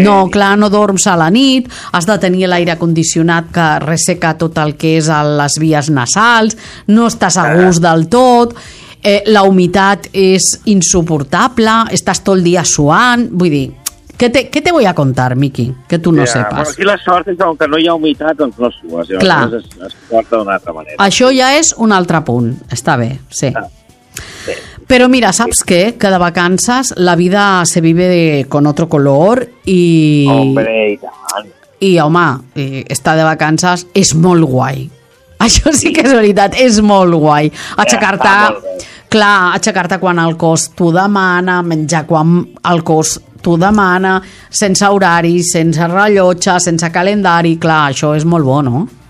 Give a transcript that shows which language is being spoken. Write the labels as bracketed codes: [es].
[ca] No, clar, no dorms a la nit, has de tenir l'aire condicionat que resseca tot el que és a les vies nasals, no estàs a gust del tot, la humitat és insuportable, estàs tot el dia suant... Vull dir, què [es] te voy a contar, Miqui, que tu no sepas? [ca] Aquí la sort és que, com que no hi ha humitat, doncs no sues, i clar, es porta d'una altra manera. Això ja és un altre punt, està bé, sí. Però mira, saps què? Que de vacances [es] la vida se vive con otro color i... Hombre, [ca] i tant. I home, estar de vacances és molt guai. Això sí que és veritat, és molt guai. Aixecar-te, clar, aixecar-te quan el cos t'ho demana, menjar quan el cos t'ho demana, sense horari, sense rellotge, sense calendari, clar, això és molt bo, no?